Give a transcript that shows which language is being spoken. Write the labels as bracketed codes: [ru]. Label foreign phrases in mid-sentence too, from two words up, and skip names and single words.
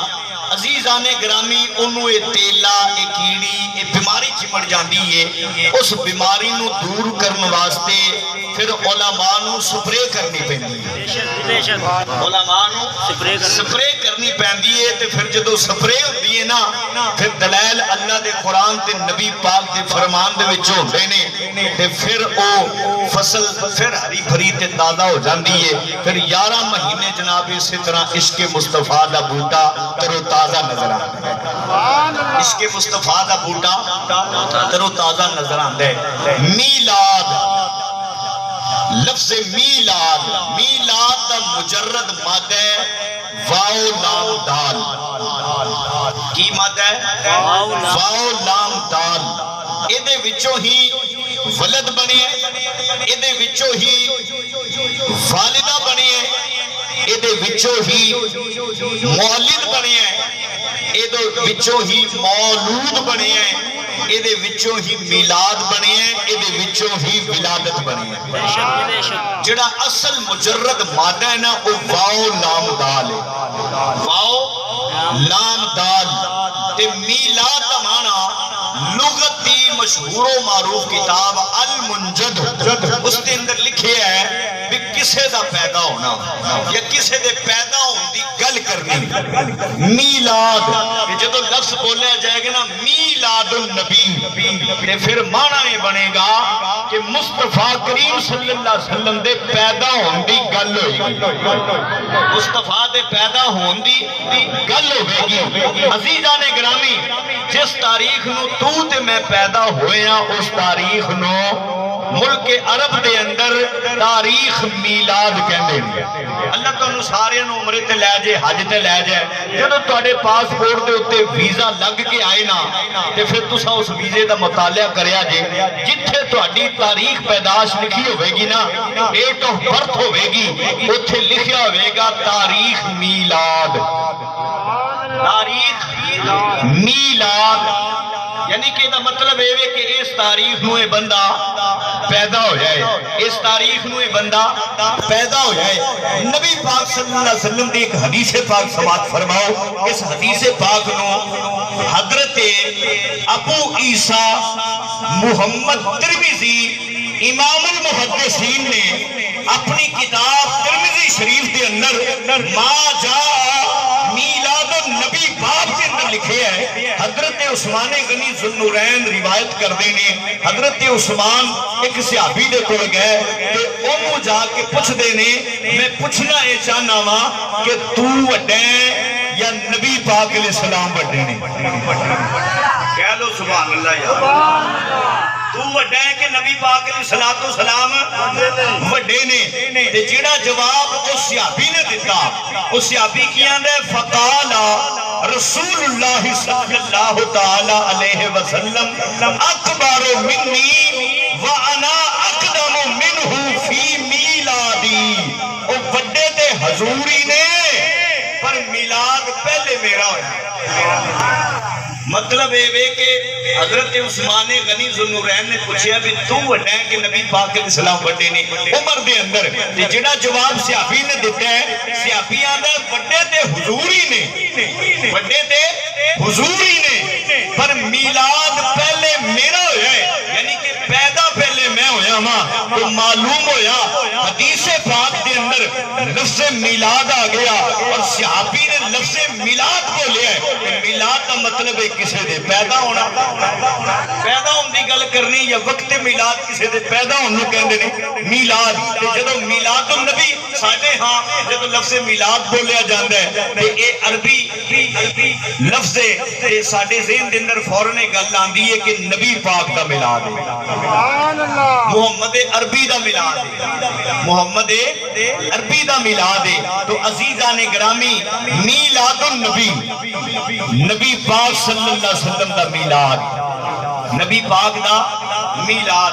[pa] عزیزان گرامی، انہوں اے تیلا اے کیڑی اے بیماری چمڑ جاندی ہے، اس بیماری نو دور کرن واسطے پھر علماء نو سپرے کرنی پہنی ہے، علماء نو سپرے کرنی پہنی ہے، تے پھر جدو سپرے ہوتی ہے نا پھر دلائل اللہ دے قرآن تے نبی پاک دے فرمان دے وچ ہوندے نے، تے پھر او فصل پھر ہری بھری تے تازہ ہو جاندی ہے۔ پھر 11 مہینے جناب اسی طرح عشق مصطفیٰ دا بوٹا تر و تازہ نظر آتا ہے، عشق مصطفیٰ دا بوٹا تر و تازہ نظر آتا ہے۔ میلاد، لفظ میلاد، میلاد دا مجرد مادہ واو لام دال، کی مد ہے؟ واو لام دال. ایدے وچوں ہی ولد بنے ہیں, ایدے وچوں ہی والدہ بنے ہیں, ایدے وچوں ہی مولد بنے ہیں, ایدے وچوں ہی مولود بنے ہیں, ایدے وچوں ہی میلاد بنے ہیں, ایدے وچوں ہی ولادت بنے ہیں. جڑا اصل مجرد مادہ ہے نا وہ واو لام دال ہے. واو لام دال تے میلاد دا معنی لغت دی مشہور و معروف کتاب المنجد اس کے اندر لکھے ہے کہ کسے دا پیدا ہونا یا کسے دے پیدا ہون دی گل کرنی. میلاد جدو لفظ بولیا جائے گا نا [ar] میلاد النبی [pa] تے پھر معنی یہ بنے گا کہ مصطفیٰ کریم [ar] صلی اللہ علیہ وسلم [pa] دے پیدا ہون دی گل ہوئی گی. مصطفیٰ دے پیدا ہون دی گل ہوئے گی. عزیزان گرامی جس تاریخ نو تو تے میں پیدا ہوئے ہیں اس تاریخ نو ملک عرب دے اندر تاریخ میلاد کہندے ہیں. اللہ تانوں سارے نو عمرے تے لے جائے, حج تے لے جائے, جدوں تواڈے پاسپورٹ دے اوتے ویزا لگ کے آئے نا تے پھر تساں اس ویزے دا مطالعہ کریا جے, جتھے تواڈی تاریخ پیدائش لکھی ہوے گی نا, [en] date of birth [pa] ہوے گی, اوتھے لکھیا ہوے گا تاریخ میلاد. تاریخ میلاد یعنی کہ دا مطلب ہے کہ اس تاریخ نو بندہ پیدا ہو جائے, اس تاریخ نو بندہ پیدا ہو جائے. نبی پاک [ar] صلی اللہ علیہ وسلم [pa] دی ایک حدیث پاک سماعت فرماؤ. اس حدیث پاک نو حضرت ابو عیسیٰ محمد ترمذی [ar] امام المحدثین [pa] نے اپنی کتاب ترمذی شریف کے اندر [ar] ما جاء میلاد النبی [pa] باب کے اندر لکھے ہے. حضرت عثمان غنی ذوالنورین روایت کردے نے, حضرت عثمان ایک صحابی دے کول گئے کہ انہوں جا کے پوچھ دے نے میں پوچھنا یہ چاہنا وا کہ تو وڈے یا نبی پاک [ar] علیہ السلام [pa] وڈے نے؟ کہہ لو [ar] سبحان اللہ [pa] یار. تو وڈا ہے کہ نبی پاک [ar] علیہ السلام [pa] وڈے نے؟ تے جڑا جواب اس صحابی نے دیتا, اس صحابی کیا نے [ar] فقالا رسول اللہ صلی اللہ تعالی علیہ وسلم اکبر منی وانا اقدم منہ فی میلادی. [pa] او وڈے تے حضوری نے پر میلاد پہلے میرا ہویا. مطلب یہ کہ حضرت عثمان غنی ذوالنورین نے پوچھیا بھی تو وڈا ہے کہ نبی پاک [ar] علیہ السلام [pa] وڈے نے عمر دے اندر؟ تے جڑا جواب صحابی نے دیتا ہے, صحابی آندا وڈے تے حضوری نے, وڈے تے حضوری نے پر میلاد پہلے میرا ہویا ہے. یعنی کہ پیدا پہلے میں ہویا ماں. تو معلوم ہویا حدیث پاک دے اندر لفظ میلاد آ گیا اور صحابی نے لفظ میلاد کو لیا ہے. میلاد کا مطلب ہے کسے دے پیدا ہونا, پیدا ہون دی گل کرنی یا وقت میلاد کسے دے پیدا ہون نو کہندے نے میلاد. تے جدوں [ar] میلاد النبی [pa] ساڈے ہاں جدوں لفظ میلاد بولیا جاندا ہے تے اے عربی لفظ ہے تے ساڈے ذہن دے اندر فوراً گل آندی ہے کہ نبی پاک دا میلاد ہے, [ar] سبحان اللہ, [pa] محمد عربی دا میلاد ہے, محمد عربی دا میلاد ہے. تو عزیزان گرامی [ar] میلاد النبی [pa] نبی پاک [ar] صلی اللہ علیہ وسلم [pa] دا میلاد, نبی پاک دا میلاد.